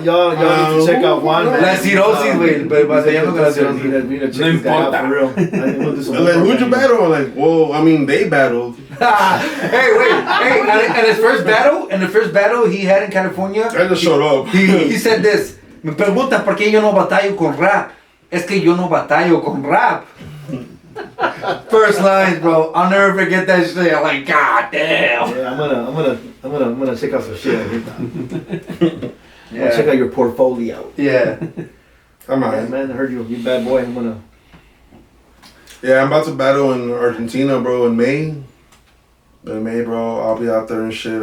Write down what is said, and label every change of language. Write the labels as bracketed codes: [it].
[en] Y'all need to check out Juan, man. [es] La cirrosis, güey. Pero batallando con la cirrosis. No importa. [en] For real. Like, who'd you battle? Like, well, I mean, they battled. Hey, wait. Hey, and his first battle he had in California. I just showed up. He said this. [es] Me preguntan por qué yo no batallo con rap. Es que yo no batallo con rap. [en] First lines, bro. I'll never forget that shit. I'm like, God damn. Yeah, I'm gonna check out some shit. I'm Yeah. gonna check out your portfolio. Yeah. Come on. Yeah, man, I heard you bad boy. Yeah, I'm about to battle in Argentina, bro, in May. In May, bro, I'll be out there and shit.